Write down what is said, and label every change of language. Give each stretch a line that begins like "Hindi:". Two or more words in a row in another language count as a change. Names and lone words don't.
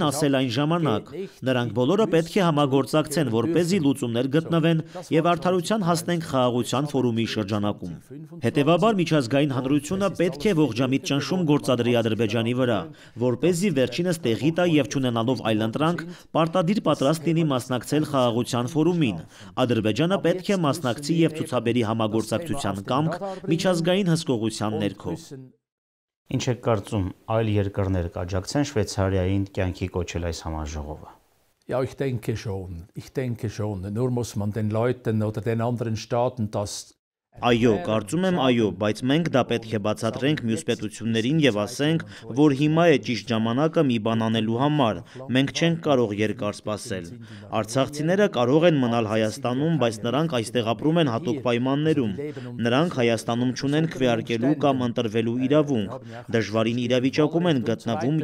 Armenian: ասել այն ժամանակ։ Նրանք բոլորը պետք է համագործակցեն, որպեսզի լուծումներ գտնվեն եւ արդարության հասնենք խաղաղության ֆորումի շրջանակում։ Հետևաբար միջազգային հանրությունը պետք է ողջամիտ ճնշում գործադրի Ադրբեջանի վրա, որպեսզի վերջինս տեղի տա եւ չունենալով այլընտրանք, պարտադիր պատրաստ լինի մասնակցել խաղաղության ֆորումին։ Ադրբեջանը պետք է մասնակցի եւ ցուցաբերի համագործակցության կամք միջազգային հսկողության ներքո։ Ինչ եք կարծում, այլ երկրներ կաջակցեն Շվեյցարիային կյանքի կոչել այս համաժողովը։
German: Ja, ich denke schon. Ich denke schon. Nur muss man den Leuten oder den anderen Staaten das
Armenian: Այո, կարծում եմ այո, բայց մենք դա պետք է բացատրենք մյուս պետություններին եւ ասենք, որ հիմա է ճիշտ ժամանակը մի բան անելու համար։ Մենք չենք կարող երկար սպասել։ Արցախցիները կարող են մնալ Հայաստանում, բայց նրանք այստեղ ապրում են հատուկ պայմաններում։ Նրանք Հայաստանում չունեն քվեարկելու կամ ընտրվելու իրավունք։ Դժվարին իրավիճակում են գտնվում